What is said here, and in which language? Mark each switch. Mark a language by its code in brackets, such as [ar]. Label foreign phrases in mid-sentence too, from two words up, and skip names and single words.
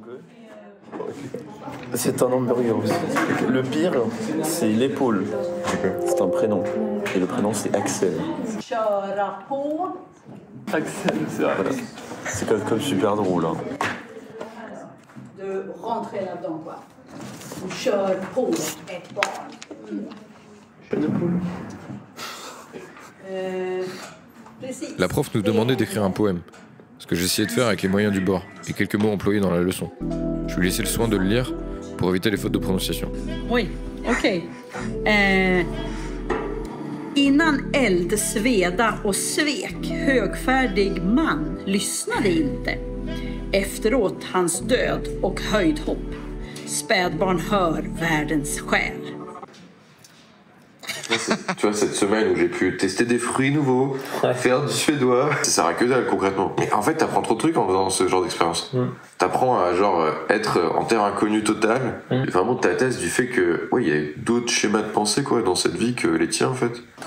[fr] C'est un hamburger. Le pire, c'est l'épaule. C'est un prénom. Et le prénom, c'est Axel. Axel, c'est vrai. Voilà. C'est comme super drôle. Hein. De rentrer là-dedans, quoi. [sv] On kör på ett barn. [fr] La prof nous demandait d'écrire un poème, ce que j'essayais de faire avec les moyens du bord, et quelques mots employés dans la leçon. Je lui laissais le soin de le lire pour éviter les fautes de prononciation. [sv] Oj, okej. Innan eld, sveda och svek, högfärdig man lyssnade inte. Efteråt hans död och höjdhopp. Spädbarn hör världens själ. [fr] Tu vois, cette semaine où j'ai pu tester des fruits nouveaux, faire du suédois, ça sert à que dalle concrètement. Mais en fait, t'apprends trop de trucs en faisant ce genre d'expérience. T'apprends à genre être en terre inconnue totale, et vraiment t'attestes du fait que ouais, il y a d'autres schémas de pensée quoi dans cette vie que les tiens en fait.